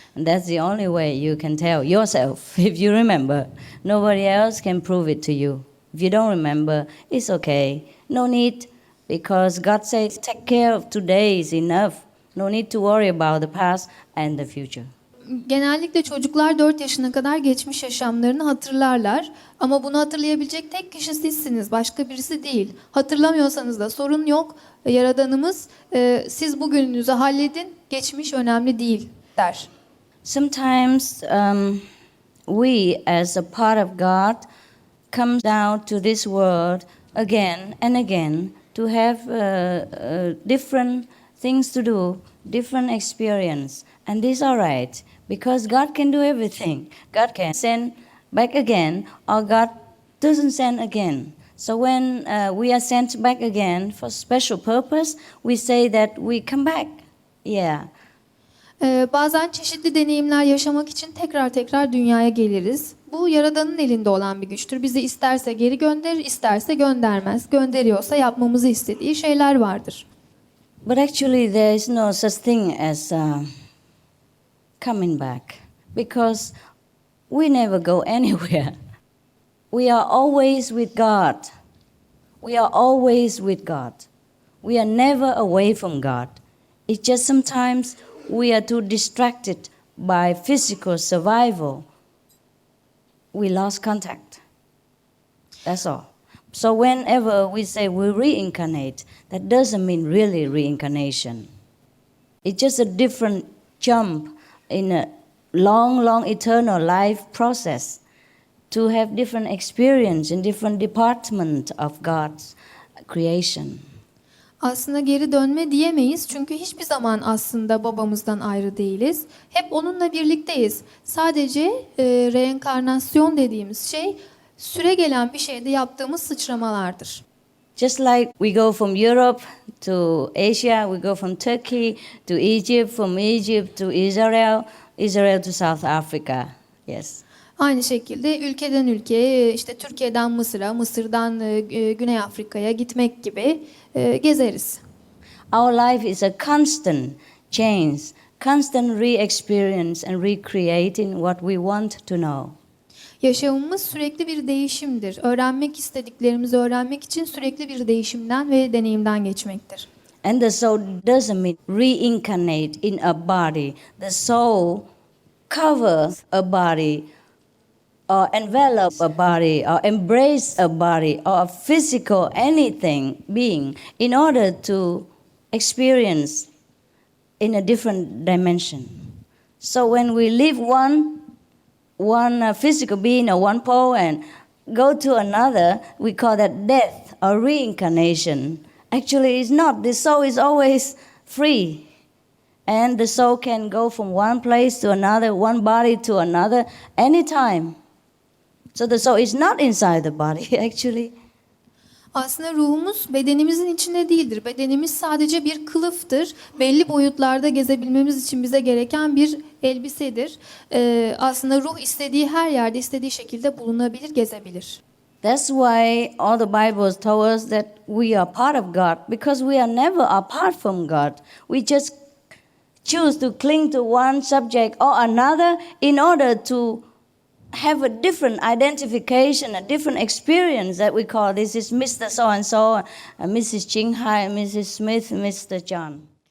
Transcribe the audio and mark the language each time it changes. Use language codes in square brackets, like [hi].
[en] And that's the only way you can tell yourself if you remember. Nobody else can prove it to you. If you don't remember, it's okay. No need, because God says, take care of today is enough. No need to worry about the past and the future. [tr] Genellikle çocuklar 4 yaşına kadar geçmiş yaşamlarını hatırlarlar. Ama bunu hatırlayabilecek tek kişi sizsiniz, başka birisi değil. Hatırlamıyorsanız da sorun yok. Yaradanımız siz bugününüzü halledin, geçmiş önemli değil der. [en] Sometimes we, as a part of God, come down to this world again and again to have different things to do, different experience. And this is all right, because God can do everything. God can send back again, or God doesn't send again. So when we are sent back again for special purpose, we say that we come back. Yeah. [tr] Bazen çeşitli deneyimler yaşamak için tekrar dünyaya geliriz. Bu Yaradan'ın elinde olan bir güçtür. Bizi isterse geri gönderir, isterse göndermez. Gönderiyorsa yapmamızı istediği şeyler vardır. [en] But actually there is no such thing as coming back, because we never go anywhere. We are always with God. We are always with God. We are never away from God. It's just sometimes we are too distracted by physical survival. We lost contact. That's all. So whenever we say we reincarnate, that doesn't mean really reincarnation. It's just a different jump in a long eternal life process to have different experience in different department of God's creation. [tr] Aslında geri dönme diyemeyiz çünkü hiçbir zaman aslında babamızdan ayrı değiliz. Hep onunla birlikteyiz. Sadece reenkarnasyon dediğimiz şey süregelen bir şeyde yaptığımız sıçramalardır. [en] Just like we go from Europe to Asia, we go from Turkey to Egypt, from Egypt to Israel, Israel to South Africa. Yes. [tr] Aynı şekilde ülkeden ülkeye, işte Türkiye'den Mısır'a, Mısır'dan Güney Afrika'ya gitmek gibi gezeriz. [en] Our life is a constant change, constant re-experience and recreating what we want to know. [tr] Yaşamımız sürekli bir değişimdir. Öğrenmek istediklerimizi öğrenmek için sürekli bir değişimden ve deneyimden geçmektir. [en] And the soul doesn't mean reincarnate in a body. The soul covers a body, or envelop a body, or embrace a body, or a physical anything being in order to experience in a different dimension. So when we leave one physical being or one pole and go to another, we call that death or reincarnation. Actually, it's not. The soul is always free. And the soul can go from one place to another, one body to another, anytime. So the soul is not inside the body, actually. [tr] Aslında ruhumuz bedenimizin içinde değildir. Bedenimiz sadece bir kılıftır. Belli boyutlarda gezebilmemiz için bize gereken bir elbisedir. Aslında ruh istediği her yerde, istediği şekilde bulunabilir, gezebilir. [en] That's why all the Bibles told us that we are part of God, because we are never apart from God. We just choose to cling to one subject or another in order to have a different identification, a different experience that we call this is Mr. So-and-so, Mrs. Chinghai, Mrs. Smith, Mr. John.